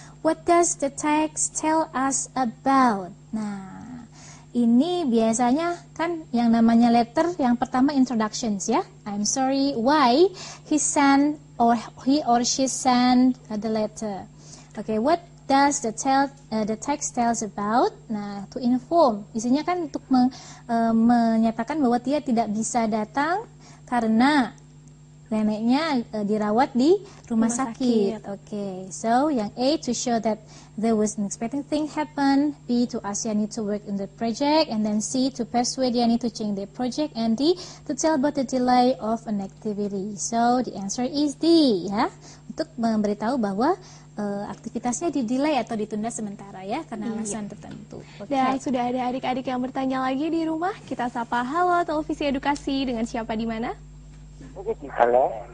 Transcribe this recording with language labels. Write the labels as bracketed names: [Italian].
[English] What does the text tell us about? [Indonesian] Nah, ini biasanya kan yang namanya letter, yang pertama introductions ya. [English] I'm sorry, why he or she sent the letter. Okay, what does the text tells about? Nah, to inform. [Indonesian] Isinya kan untuk menyatakan bahwa dia tidak bisa datang karena neneknya dirawat di rumah sakit. [English] Okay, [Indonesian] so yang A, [English] to show that there was an unexpected thing happen. B, to ask Yani to work in the project. And then C, to persuade Yani to change the project. And D, to tell about the delay of an activity. So the answer is D [Indonesian] ya, untuk memberitahu bahwa aktivitasnya di-delay atau ditunda sementara ya, karena alasan tertentu. [English] Okay. [Indonesian] Dan sudah ada adik-adik yang bertanya lagi di rumah. Kita sapa, halo Televisi Edukasi, dengan siapa di mana? Halo.